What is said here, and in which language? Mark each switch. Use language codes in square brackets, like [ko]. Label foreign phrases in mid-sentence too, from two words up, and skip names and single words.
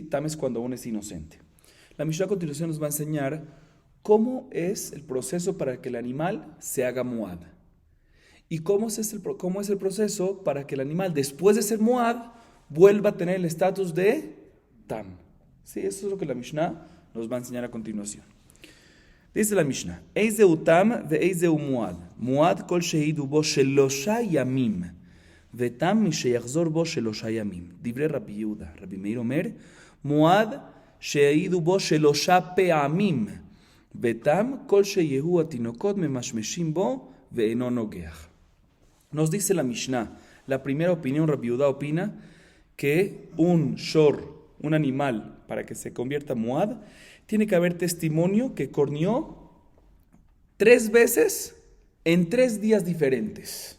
[es] Tam es cuando uno es inocente. La Mishnah a continuación nos va a enseñar cómo es el proceso para que el animal se haga Muad. Y cómo es el proceso para que el animal, después de ser Muad, vuelva a tener el estatus de Tam. ¿Sí? Eso es lo que la Mishnah nos va a enseñar a continuación. Dice la Mishnah, [he] איזהו תם ואיזהו מועד. מועד כל שהעידו בו שלשה ימים. ותם משיחזור בו שלשה ימים דברי רבי יהודה. רבי מאיר אומר, מועד שהעידו בו שלשה פעמים. ותם כל שיהו התינוקות ממשמשין בו ואינו נוגח. [es] Nos dice la Mishnah, la primera opinión, Rabbi Yehuda opina que un shor, un animal, para que se convierta Muad, tiene que haber testimonio que corneó 3 veces en 3 días diferentes.